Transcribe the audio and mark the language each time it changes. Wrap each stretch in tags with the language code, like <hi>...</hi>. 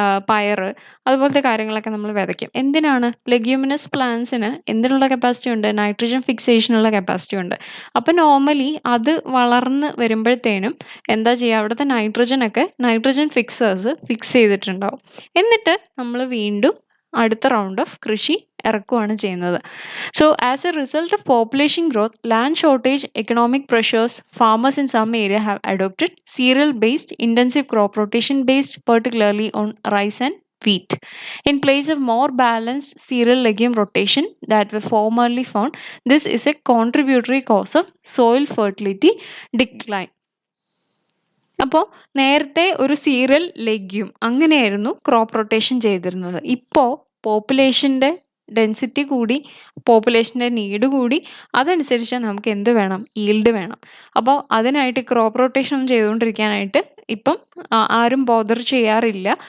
<ml>പയർ അതുപോലത്തെ കാര്യങ്ങളൊക്കെ നമ്മൾ വിതയ്ക്കും. എന്തിനാണ്? ലെഗ്യൂമിനസ് പ്ലാന്റ്സിന് എന്തിനുള്ള കപ്പാസിറ്റി ഉണ്ട്? നൈട്രജൻ ഫിക്സേഷനുള്ള കപ്പാസിറ്റി ഉണ്ട്. അപ്പം നോർമലി അത് വളർന്ന് വരുമ്പോഴത്തേനും എന്താ ചെയ്യുക? അവിടുത്തെ നൈട്രജൻ ഫിക്സേഴ്സ് ഫിക്സ് ചെയ്തിട്ടുണ്ടാവും. എന്നിട്ട് നമ്മൾ വീണ്ടും അടുത്ത റൗണ്ട് ഓഫ് കൃഷി ഇറക്കുകയാണ് ചെയ്യുന്നത്.</ml> <en>So as a result of population growth, land shortage, economic pressures, farmers in some area have adopted cereal based intensive crop rotation based particularly on rice and wheat in place of more balanced cereal legume rotation that were formerly found. This is a contributory cause of soil fertility decline.</en> <ml>അപ്പോൾ നേരത്തെ ഒരു serial legume അങ്ങനെയായിരുന്നു crop rotation ചെയ്തിരുന്നത്. ഇപ്പോൾ പോപ്പുലേഷൻ്റെ density കൂടി, പോപ്പുലേഷൻ്റെ need കൂടി, അതനുസരിച്ച് നമുക്ക് എന്ത് വേണം? ഈൽഡ് വേണം. അപ്പോൾ അതിനായിട്ട് ക്രോപ്പ് റൊട്ടേഷൻ ഒന്നും ചെയ്തുകൊണ്ടിരിക്കാനായിട്ട് ഇപ്പം ആരും ബോദർ ചെയ്യാറില്ല.</ml>